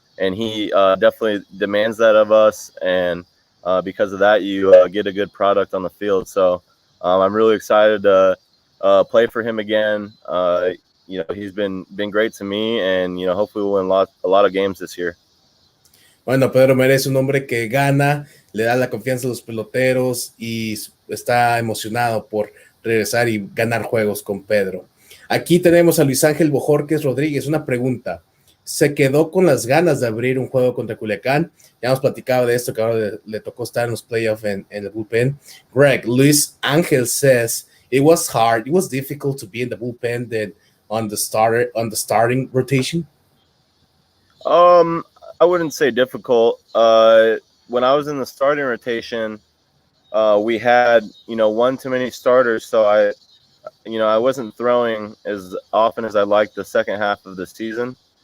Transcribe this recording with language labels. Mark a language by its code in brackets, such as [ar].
[en] And he definitely demands that of us. And because of that, you get a good product on the field. So I'm really excited to play for him again. You know, he's been great to me, and you know, hopefully we'll win a lot of games this year. [es] Bueno, Pedro Mere es un hombre que gana, le da la confianza a los peloteros y está emocionado por regresar y ganar juegos con Pedro. Aquí tenemos a Luis Ángel Bojorquez Rodríguez. Una pregunta. ¿Se quedó con las ganas de abrir un juego contra Culiacán? Ya hemos platicado de esto, que ahora le tocó estar en los playoffs en el bullpen. [en] Greg, Luis Ángel says it was hard, it was difficult to be in the bullpen than on the starting rotation. I wouldn't say difficult. When I was in the starting rotation, we had, you know, one too many starters, so I wasn't throwing as often as I liked the second half of the season.